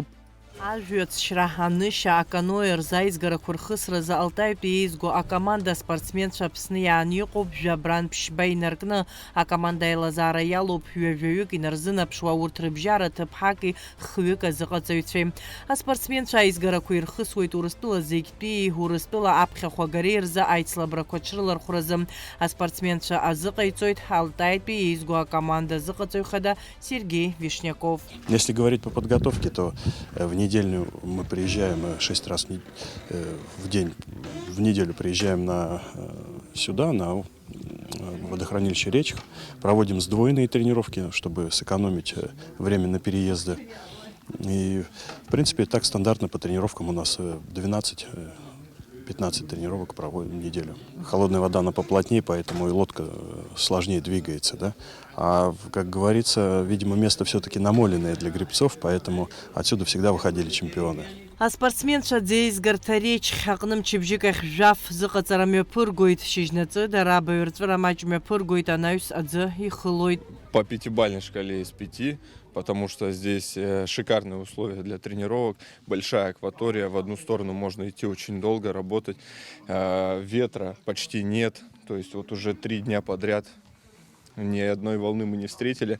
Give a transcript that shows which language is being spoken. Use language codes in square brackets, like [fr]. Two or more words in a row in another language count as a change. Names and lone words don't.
[ab] Ажәҩацшьра, анышьа, аканои рзы аизгарақәа рхысразы Алтаитәи еизго акоманда аспортсменцәа Аԥсны иааны иҟоуп, жәабран ԥшьба инаркны акоманда аилазаара иалоуп, ҩажәаҩык инарзынаԥшуа урҭ рыбжьара ҭыԥҳаки хҩык азыҟаҵаҩцәеи. Аспортсменцәа аизгарақәа ирхысуеит Урыстәыла зегьтәи, Урыстәыла аԥхьахә агареи рзы аицлабрақәа ҽрылархәразы. Аспортсменцәа азыҟаиҵоит Алтаитәи еизго акоманда азыҟаҵаҩ хада Сергей Вишняков. [ru] Если говорить по подготовке, то в недельную мы приезжаем 6 раз в день, в неделю приезжаем сюда, на водохранилище Речка, проводим сдвоенные тренировки, чтобы сэкономить время на переезды. И, в принципе, так стандартно по тренировкам у нас 12-15 тренировок проводим в неделю. Холодная вода, она поплотнее, поэтому и лодка сложнее двигается, да? А, как говорится, видимо, место все-таки намоленное для гребцов, поэтому отсюда всегда выходили чемпионы. [ab] Аспортсменцәа аӡеизгарҭа Речхь аҟны мчыбжьык ахь жәаф зыҟаҵара мҩаԥыргоит, шьыжьнаҵы дара абаҩрҵәыра маҷ мҩаԥыргоит, анаҩс аӡы ихылоит. [ru] По 5-бальной шкале из 5, потому что здесь шикарные условия для тренировок, большая акватория, в одну сторону можно идти очень долго, работать, ветра почти нет, то есть вот уже 3 дня подряд ни одной волны мы не встретили.